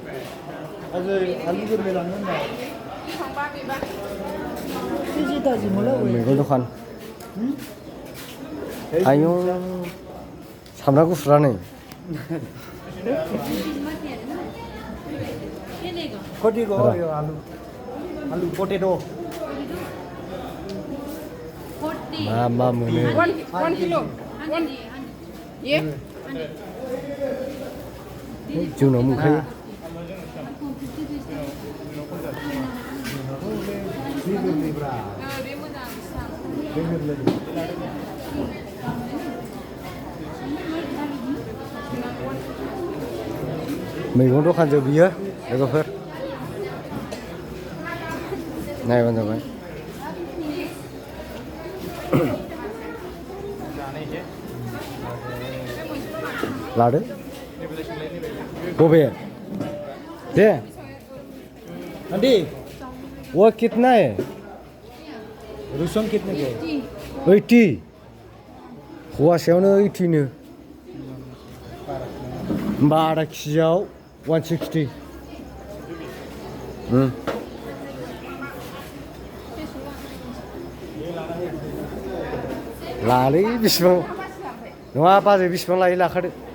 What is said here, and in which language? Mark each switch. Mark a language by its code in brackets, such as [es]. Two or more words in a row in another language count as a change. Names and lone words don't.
[brx] मैगं दखान आयौ सामब्राम गुफुरा नै आलु पटेट' मा मोनो? [en] 1 kilo. Yeah. [brx] जोंनाव मोनखायो। मैगं दखान जों बियो लोगोफोर नायबानो जाबाय। लादो बबे दे आंटी [hi] वो कितना है? रुसुन कितने के [brx] 80 फवासेयावनो 80 नो होमबा आधा केजियाव 160। लालै बेसेबां नङा बाजै बेसेबां लायो लाखादो।